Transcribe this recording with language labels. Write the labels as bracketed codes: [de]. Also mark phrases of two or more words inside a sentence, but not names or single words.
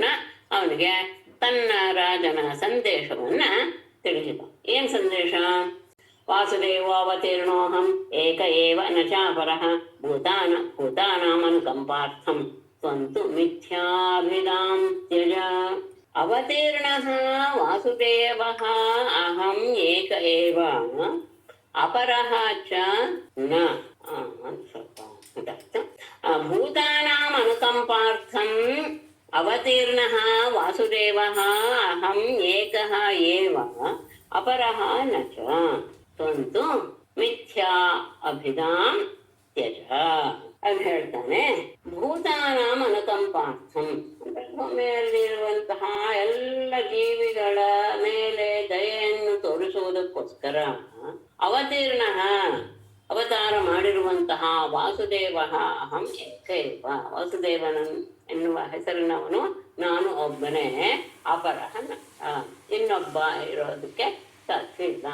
[kn] ಅವನಿಗೆ ತನ್ನ ರಾಜನ ಸಂದೇಶವನ್ನ ತಿಳಿಸಿದ. ಏನ್ ಸಂದೇಶ? [sa] ವಾಸುದೇವಾವತೀರ್ಣೋಹಂ ಏಕ ಏವ ನ ಚಾಪರಃ ಭೂತಾನಾಮನುಕಂಪಾರ್ಥಂ ತ್ವಂತು ಮಿಥ್ಯಾಭಿಧಾಂ ತ್ಯಜ. ಅವತೀರ್ಣಃ ವಾಸುದೇವಃ ಅಹಂ ಏಕ ಏವ ಅಪರಃ ಚ ನ. ಭೂತಾನಾಂ ಅನುಕಂಪಾರ್ಥಂ ಅವತೀರ್ಣಃ ವಾಸುದೇವಃ ಅಹಂ ಏಕಃ ಏವ ಅಪರಃ ನ ಚ ತ್ವಂತು ಮಿಥ್ಯಾ ಅಭಿಧಾಂ ತ್ಯಜ [kn] ಅಂತ ಹೇಳ್ತಾನೆ. [sa] ಭೂತಾನಾಂ ಅನುಕಂಪಾರ್ಥಂ, [kn] ಭೂಮಿಯಲ್ಲಿರುವಂತಹ ಎಲ್ಲ ಜೀವಿಗಳ ಮೇಲೆ ದಯೆಯನ್ನು ತೋರಿಸುವುದಕ್ಕೋಸ್ಕರ ಅವತೀರ್ಣ ಅವತಾರ ಮಾಡಿರುವಂತಹ [sa] ವಾಸುದೇವ ಅಹಂ ಏಕೈವ, [kn] ವಾಸುದೇವನ ಎನ್ನುವ ಹೆಸರಿನವನು ನಾನು ಒಬ್ಬನೇ, ಅಪರಹ ಇನ್ನೊಬ್ಬ ಇರೋದಕ್ಕೆ ಸಾಧ್ಯ ಇಲ್ಲ.